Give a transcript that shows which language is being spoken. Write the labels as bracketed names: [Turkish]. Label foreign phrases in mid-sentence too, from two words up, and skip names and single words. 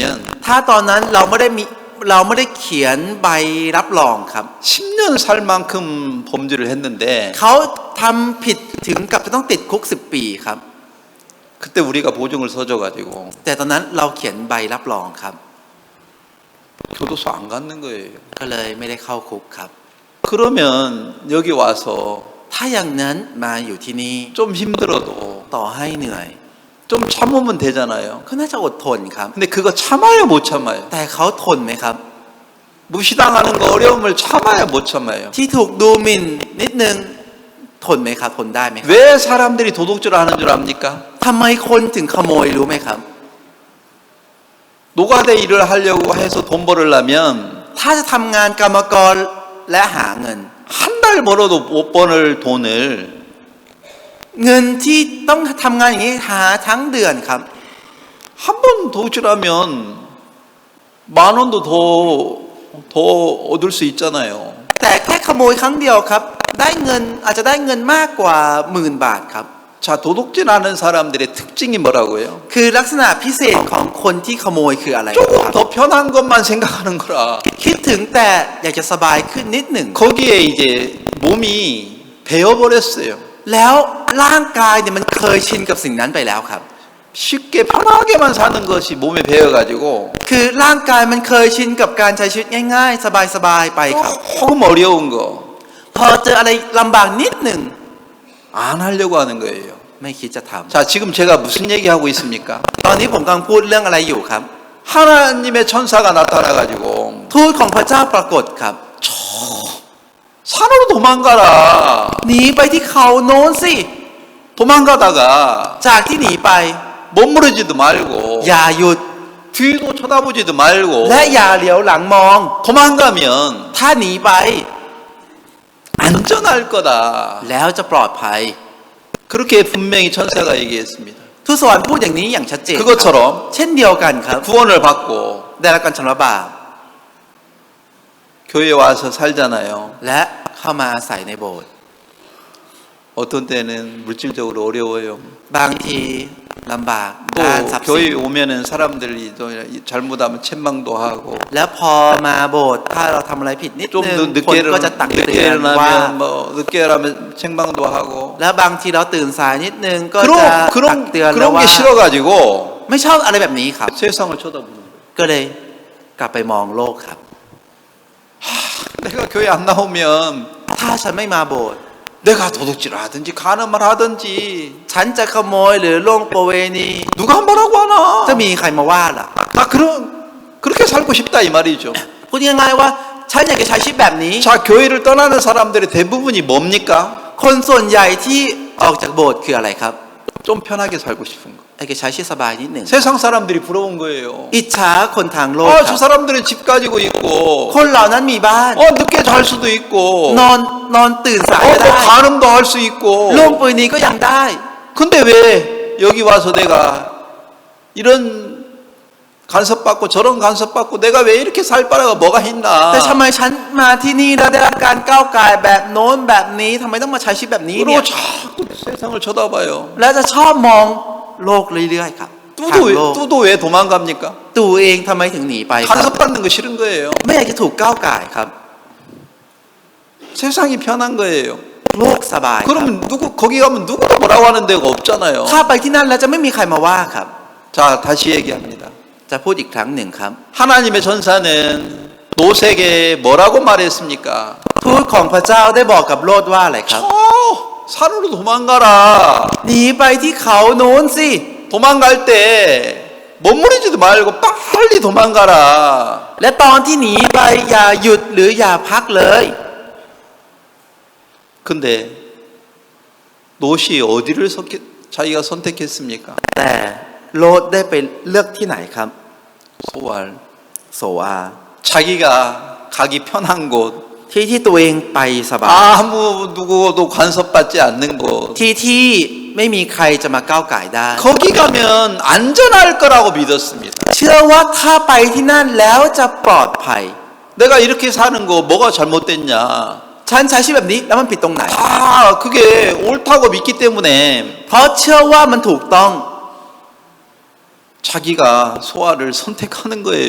[Thai] ถ้าตอนนั้นเราไม่ได้เขียนใบรับรองครับ [Korean] 10년 살 만큼 범죄를 했는데 [Thai] เขาทำผิดถึงกับจะต้องติดคุก10 ปีครับ [Korean] 그때 우리가 보증을 써줘가지고 [Thai] แต่ตอนนั้นเราเขียนใบรับรองครับ [Korean] 교도소 안 갔는 거예요. [Thai] ก็เลยไม่ได้เข้าคุกครับ [Korean] 그러면 여기 와서 [Thai] ถ้าอย่างนั้นมาอยู่ที่นี่ [Korean] 좀 힘들어도 [Thai] ต่อให้เหนื่อย [Korean] 좀 참으면 되잖아요. [Thai] ก็น่าจะอดทนครับ [Korean] 근데 그거 참아요, 못 참아요? [Thai] แต่เขาทนไหมครับ [Korean] 무시당하는 거 어려움을 참아요, 못 참아요? [Thai] ที่ถูกดูหมิ่นนิดนึงทนไหมครับทนได้ไหมครับ [Korean] 왜 사람들이 도둑질을 하는 줄 압니까? [Thai] ทำไมคนถึงขโมยรู้ไหมครับ [Korean] 노가대 일을 하려고 해서 돈 벌으려면 [Thai] ถ้าจะทำงานกรรมกรและหาเงิน [Korean] 한 달 벌어도 못 버는 돈을 [Thai] เงินที่ต้องทำงานอย่างนี้หาทั้งเดือนครับ [Korean] 한 번 도둑질하면 10,000원도 더 얻을 수 있잖아요. [Thai] แต่แค่ขโมยครั้งเดียวครับ ได้เงินอาจจะได้เงินมากกว่า10,000 บาทครับ [Korean] 자, 도둑질하는 사람들의 특징이 뭐라고요? [Thai] คือลักษณะพิเศษของคนที่ขโมยคืออะไรค [Korean] 조금 [Thai] รับ [Korean] 더 편한 것만 생각하는 거라. [Thai] คิดถึงแต่อยากจะสบายขึ้นนิดหนึ่ง [Korean] 거기에 이제 몸이 배어버렸어요. [Thai] แล้วร่างกายเนี่ยมันเคยชินกับสิ่งนั้นไปแล้วครับ [Korean] 쉽게 편하게만 사는 것이 몸에 배어가지고 [Thai] คือร่างกายมันเคยชินกับการใช้ชีวิตง่ายๆ สบายๆไปครับ [Korean] 조금 어려운 거 안 [Thai] พอเจออะไรลำบากนิดหนึ่ง [Korean] 하려고 하는 거예요. [Thai] ไม่คิดจะท [Korean] 자, 지금 제가 무슨 얘기하고 있습니까? [Thai] ำตอนนี้ผมกำลังพูดเรื่องอะไรอยู่ครับ [Korean] 하나님의 천사가 나타나가지고 [Thai] ทูตของพระเจ้าปรากฏครับ [Korean] 산으로 도망가라. [Thai] หนีไปที่เขาโน้นสิ [Korean] 도망가다가 [Thai] จากที่หนีไป [Korean] 머무르지도 말고 [Thai] อย่าหยุด [Korean] 뒤도 쳐다보지도 말고 [Thai] และอย่าเหลียวหลังมอง [Korean] 도망가면 [Thai] ถ้าหนีไป [Korean] 안전할 거다. [Thai] แล้วจะปลอดภัย [Korean] 그렇게 분명히 천사가 얘기했습니다. [Thai] ทูตสวรรค์พูดอย่างนี้อย่างชัดเจนครับ [Korean] 그것처럼 [Thai] เช่นเดียวกันครับ [Korean] 구원을 받고 [Thai] ได้รับการชำระบาป [Korean] 교회에 와서 살잖아요. [Thai] และเข้ามาอาศัยในโบสถ์ [Korean] 어떤 때는 물질적으로 어려워요. [Thai] บางทีลำบาก [Korean] 또 [Thai] ด้านทรัพย์สิน [Korean] 교회에 오면은 사람들이 또 잘못하면 책망도 하고 [Thai] แล้วพอมาโบสถ์ถ้าเราทำอะไรผิดนิด [Korean] 좀 [Thai] นึง [Korean] 더 [Thai] คนก็จะตักเตือนว่า [Korean] 일어나면 뭐 늦게 일어나면 책망도 하고 [Thai] แล้วบางทีเราตื่นสายนิดนึงก็จะตักเตือนแล้ว [Korean] 그런 [Thai] ว่า [Korean] 게 싫어가지고 [Thai] ไม่ชอบอะไรแบบนี้ครับ [Korean] 세상을 쳐다보는 거예요. [Thai] ก็เลยกลับไปมองโลกครับ [Korean] 내가 교회 안 나오면 [Thai] ถ้าฉันไม่มาโบสถ์ [Korean] 내가 도둑질을 하든지 간음을 하든지 [Thai] ฉันจะขโมยหรือล่วงประเวณี [Korean] 누가 한 말하고 [Thai] จะ [Korean] 하나? [Thai] มีใครมาว่าล่ะ [Korean] 나 그렇게 살고 싶다 이 말이죠. [Thai] พูดง่ายๆว่าฉันอยากจะใช้ชีวิตแบบนี้ [Korean] 자, 교회를 떠나는 사람들의 대부분이 뭡니까? [Thai] คนส่วนใหญ่ที่ออกจากโบสถ์คืออะไรครับ [Korean] 좀 편하게 살고 싶은 거. [Thai] ไอ้แกใช้ชีวิตสบายนิดหนึ่ง [Korean] 세상 사람들이 부러운 거예요. [Thai] อิจฉาคนทางโลก [Korean] 아, [Thai] ครั [Korean] 저 [Thai] บ [Korean] 사람들은 집 가지고 있고, [Thai] คนเหล่านั้นมีบ้าน [Korean] 늦게 잘 수도 있고, [Thai] นอนตื่นสายก็ [Korean] 뭐 [Thai] ได้ [Korean] 간음도 할 수 있고. [Thai] ล่วงปืนนี้ก็ยังได้ [Korean] 근데 왜 여기 와서 내가 이런 간섭받고 저런 간섭받고 내가 왜 이렇게 살 바라가 뭐가 있나? [Thai] แต่ทำไมฉันมาที่นี่แล้วได้รับการก้าวไก่แบบโน้นแบบนี้ทำไมต้องมาใช้ชีวิตแบบนี้เนี่ย [Korean] 그리고 자꾸 세상을 쳐다봐요. [Thai] แล้วจะชอบมองโลกเรื่อยๆครับทางโลก [Korean] 뚜도 왜 도망갑니까? [Thai] ตัวเองทำไมถึงหนีไปครับ [Korean] 간섭받는 거 싫은 거예요. [Thai] ไม่อยากจะถูกก้าวไก่ครับ [Korean] 세상이 편한 거예요. [Thai] โลกสบายครับ [Korean] 그러면 거기 가면 누구도 뭐라고 하는 데가 없잖아요. [Thai] ถ้าไปที่นั่นแล้วจะไม่มีใครมาว่าครับ [Korean] 자, 다시 얘기합니다. [Thai] จะพูดอีกครั้งหนึ่งครับ [Korean] 하나님의 전사는 노색에 뭐라고 말했습니까? [Thai] ทูตของพระเจ้าได้บอกกับโลดว่าอะไรครับ [Korean] 저 산으로 도망가라. [Thai] หนีไปที่เขาโน้นสิ [Korean] 도망갈 때 머무르지도 말고 빨리 도망가라. [Thai] และตอนที่หนีไปอย่าหยุดหรืออย่าพักเลย [Korean] 근데 롯이 어디를 자기가 선택했습니까? [Thai] แต่โลดได้ไปเลือกที่ไหนครับ [Korean] 소알. [Thai] โซอา [Korean] 자기가 가기 편한 곳. [Thai] ที่ตัวเองไปสบาย [Korean] 아무 누구도 간섭받지 않는 곳. [Thai] ที่ไม่มีใครจะมาก้าวไก่ได้ [Korean] 거기 가면 안전할 거라고 믿었습니다. [Thai] เชื่อว่าถ้าไปที่นั่นแล้วจะปลอดภัย [Korean] 내가 이렇게 사는 거 뭐가 잘못됐냐? [Thai] ฉันใช้ชีวิตแบบนี้แล้วมันผิดตรงไหน [Korean] 그게 옳다고 믿기 때문에 [Thai] เพราะเชื่อว่ามันถูกต้อง [Korean] 자기가 소아를 선택하는 거예요.